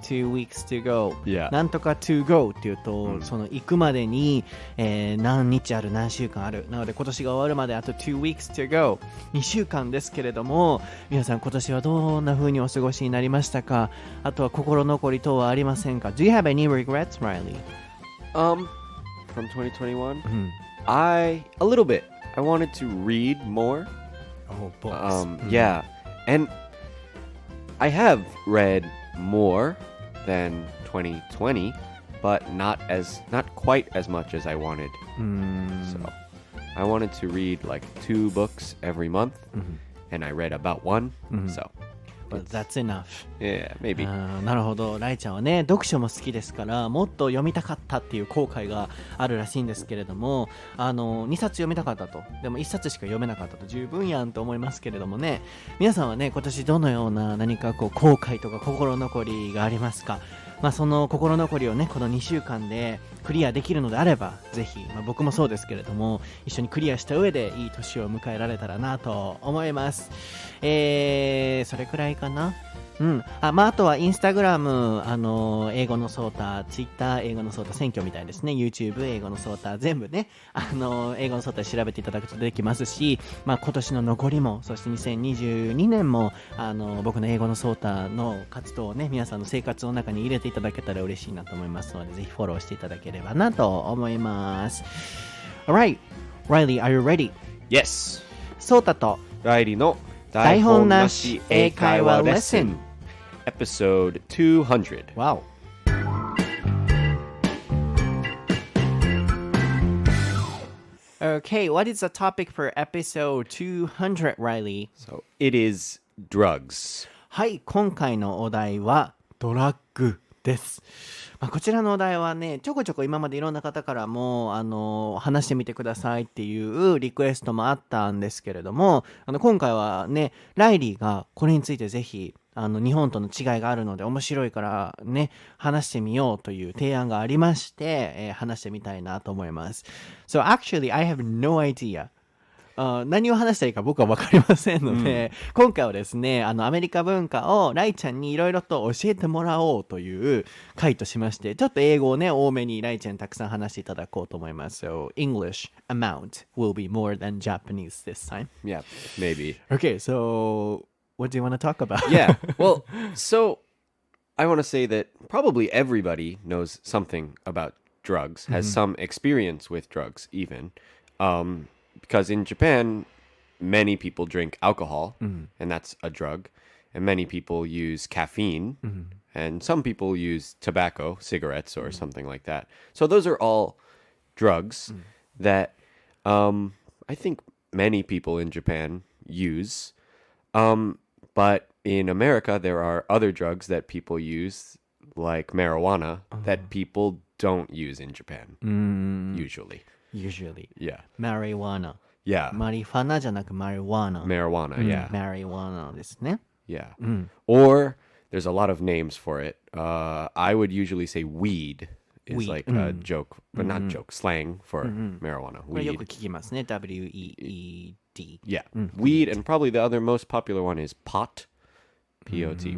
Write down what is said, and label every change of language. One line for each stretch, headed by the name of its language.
English: 2 weeks to go. Yeah.
Japanese: なんとか to go っていうと、その行くまでに、何日ある、何週間ある。なので今年が終わるまであと
English: 2 weeks to go.
Japanese: 2週間ですけれども、皆さん今年はどんな風にお過ごしになりましたか？あとは心残り等はありませんか？
English: Do you have any regrets, Reilly? From 2021? A little bit. I wanted to read more.Oh, books. Yeah, and I have read more than 2020, but not quite as much as I wanted. So I wanted to read like 2 books every month, and I read about 1. So.But that's enough. Yeah, maybe.
Japanese: なるほど。ライちゃんはね、読書も好きですから、もっと読みたかったっていう後悔があるらしいんですけれども、2冊読みたかったと。でも1冊しか読めなかったと。十分やんと思いますけれどもね。皆さんはね、今年どのような何かこう後悔とか心残りがありますか？その心残りをね、この2週間でクリアできるのであれば、ぜひ、僕もそうですけれども、一緒にクリアした上でいい年を迎えられたらなと思います。それくらいかな。あとはインスタグラム、英語のソータ、ツイッター、英語のソータ選挙みたいですね。 YouTube、英語のソータ、全部ね、英語のソータで調べていただくとできますし、今年の残りも、そして2022年も、僕の英語のソータの活動をね、皆さんの生活の中に入れていただけたら嬉しいなと思いますので、ぜひフォローしていただければなと思います。
English: Alright, Reilly, are you ready? Yes.
Japanese: ソータと Reillyの台本なし英会話レッスン
English: Episode 200. Wow. Okay, what is the topic for episode 200, Reilly? So it is drugs.
Japanese: はい、今回のお題はドラッグです。こちらのお題はね、ちょこちょこ今までいろんな方からも話してみてくださいっていうリクエストもあったんですけれども、今回はね、ライリーがこれについてぜひ日本との違いがあるので面白いからね、話してみようという提案がありまして、話してみたいなと思います。
English: So actually, I have no idea.
Japanese: 何を話したらいいか僕は分かりませんので、今回はですね、アメリカ文化をライちゃんにいろいろと教えてもらおうという回としまして、ちょっと英語をね、多めにライちゃんにたくさん話していただこうと思います。
English: So, English amount will be more than Japanese this time. Yeah, maybe. Okay, so what do you want to talk about? Yeah, well, so I want to say that probably everybody knows something about drugs, has some experience with drugs even. Because in Japan, many people drink alcohol, and that's a drug. And many people use caffeine, and some people use tobacco, cigarettes, or something like that. So those are all drugs that I think many people in Japan use. But in America, there are other drugs that people use, like marijuana, that people don't use in Japan, usually. Yeah. Marijuana. Yeah.
Japanese: マリファナじゃなくmarijuana.
English: Marijuana, yeah.
Japanese: Marijuana ですね。
English: Yeah. Or there's a lot of names for it. I would usually say weed is Weed. like a joke, but not joke, slang for marijuana.
Japanese: これよく
English: Weed.
Japanese: 聞きますね。W-E-E-D.
English: Yeah. Weed, and probably the other most popular one is pot. P-O-T.